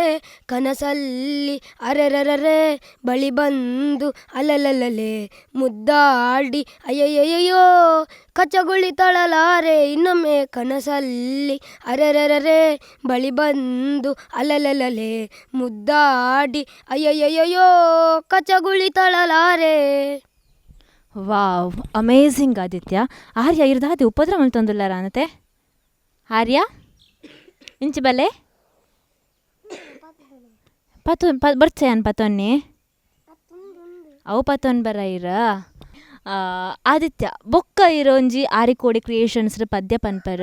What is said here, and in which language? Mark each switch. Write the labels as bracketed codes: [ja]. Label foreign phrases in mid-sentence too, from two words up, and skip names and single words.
[kn] ಕನಸಲ್ಲಿ ಅರೆರರೆ ಬಳಿ ಬಂದು ಅಲಲಲಲೆ ಮುದ್ದಾಡಿ ಅಯ್ಯಯ್ಯಯ್ಯೋ ಕಚ್ಚಗುಳಿ ತಳಲಾರೆ ಇನ್ನೊಮ್ಮೆ. ಕನಸಲ್ಲಿ ಅರೆರರೆ ಬಳಿ ಬಂದು ಅಲಲಲಲೆ ಮುದ್ದಾಡಿ ಅಯ್ಯಯ್ಯಯ್ಯೋ ಕಚ್ಚಗುಳಿ ತಳಲಾರೆ. [en] Wow, amazing ಆದಿತ್ಯ. [tcy] ಆರ್ಯ ಇರ್ದಾದಿ ಉಪದ್ರ ಮಲ್ತೊಂದುಲ್ಲಾರ ಅನ್ನತೆ ಆರ್ಯ ಇಂಚಿ ಬಲ್ಲೆ ಬರ್ಚೆ ಅನ್ ಪತೊನ್ನಿ ಅವು ಪತೊನ್ ಬರ ಇರ. ಆದಿತ್ಯ ಬೊಕ್ಕ ಇರೋಂಜಿ ಆರಿಕೋಡಿ ಕ್ರಿಯೇಷನ್ಸ್ ಪದ್ಯ ಪನ್ಪರ್.